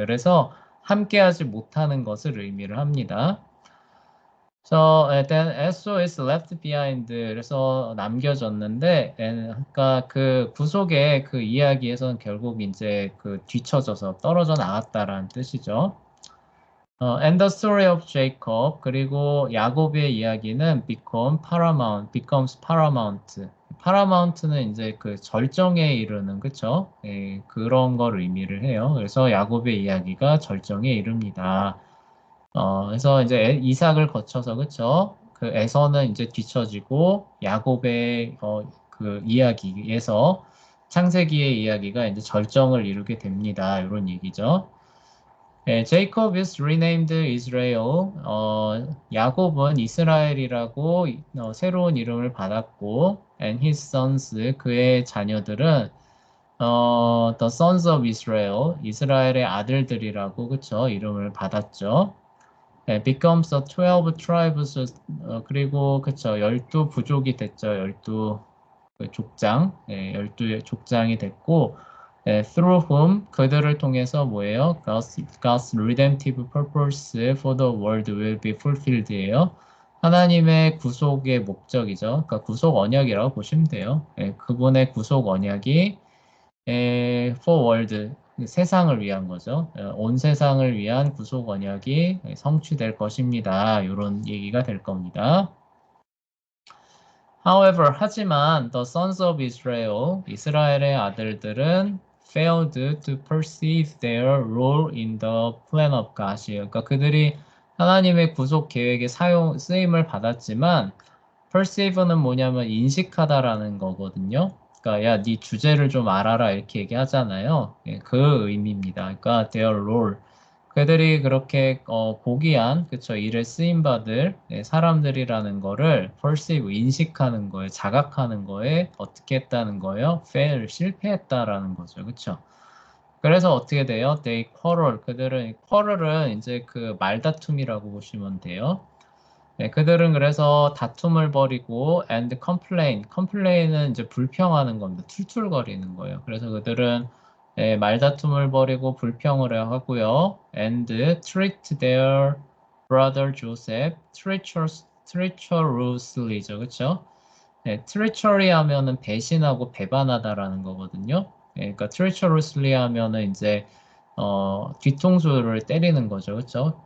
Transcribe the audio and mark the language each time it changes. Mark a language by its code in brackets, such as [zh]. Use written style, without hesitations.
[ko] 그래서 함께하지 못하는 것을 의미를 합니다. [en] So then SOS left behind [ko] 그래서 남겨졌는데 그러니까 그 구속의 그 이야기에서는 결국 이제 그 뒤처져서 떨어져 나갔다라는 뜻이죠. [en] And the story of Jacob [ko] 그리고 야곱의 이야기는 [en] becomes paramount. [ko] paramount는 이제 그 절정에 이르는 그쵸? 그런 걸 의미를 해요. 그래서 야곱의 이야기가 절정에 이릅니다. 그래서 이제 이삭을 거쳐서 그쵸? 그 에서는 이제 뒤처지고 야곱의 그 이야기에서 창세기의 이야기가 이제 절정을 이루게 됩니다. 이런 얘기죠. [en] Jacob is renamed Israel. [ko] 야곱은 이스라엘이라고 새로운 이름을 받았고, [en] and his sons, [ko] 그의 자녀들은 [en] the sons of Israel, [ko] 이스라엘의 아들들이라고 그쵸? 이름을 받았죠. [en] becomes the 12 tribes, [ko] 그리고 그쵸? 12부족이 됐죠. 12 족장, 12의 족장이 됐고, [en] through whom [ko] 그들을 통해서 뭐예요? [en] God's redemptive purpose for the world will be fulfilled예요. [ko] 하나님의 구속의 목적이죠. 그러니까 구속 언약이라고 보시면 돼요. 그분의 구속 언약이 [en] for world [ko] 세상을 위한 거죠. 온 세상을 위한 구속 언약이 성취될 것입니다. 이런 얘기가 될 겁니다. [en] However, [ko] 하지만 [en] the sons of Israel, [ko] 이스라엘의 아들들은 [en] failed to perceive their role in the plan of God이에요. [ko] 그러니까 그들이 하나님의 구속 계획에 쓰임을 받았지만 perceive는 뭐냐면 인식하다라는 거거든요. 그러니까 야, 네 주제를 좀 알아라 이렇게 얘기하잖아요. 그 의미입니다. 그러니까 [en] their role. [ko] 그들이 그렇게 보기한 그쵸 일에 쓰임 받을 사람들이라는 거를 perceive 인식하는 거에 자각하는 거에 어떻게 했다는 거예요? fail 실패했다라는 거죠. 그쵸? 그래서 어떻게 돼요? [en] they quarrel [ko] 그들은 quarrel은 이제 그 말다툼이라고 보시면 돼요. 그들은 그래서 다툼을 벌이고 [en] and complain [ko] 은 이제 불평하는 겁니다. 툴툴거리는 거예요. 그래서 그들은 말다툼을 벌이고 불평을 하고요. [en] and treat their brother Joseph treacherously죠. [ko] 그렇죠? treachery 하면은 배신하고 배반하다라는 거거든요. 그러니까 treacherously 하면은 이제 뒤통수를 때리는 거죠. 그렇죠?